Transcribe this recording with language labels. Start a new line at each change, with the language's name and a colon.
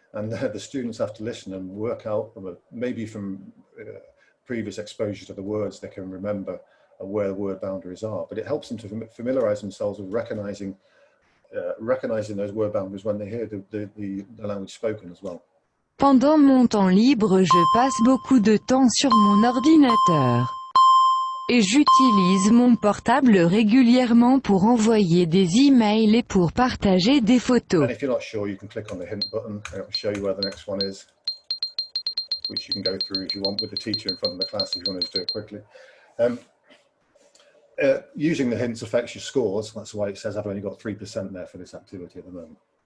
English: And the students have to listen and work out, maybe from previous exposure to the words, they can remember where the word boundaries are. But it helps them to familiarize themselves with recognizing those word boundaries when they hear the language spoken as well.
French: Pendant mon temps libre, je passe beaucoup de temps sur mon ordinateur. Et j'utilise mon portable régulièrement pour envoyer des emails et pour partager des photos.
English: And if you're not sure, you can click on the hint button and it will show you where the next one is, which you can go through if you want with the teacher in front of the class if you want to do it quickly. Using the hints affects your scores. That's why it says I've only got 3% there for this activity at the moment.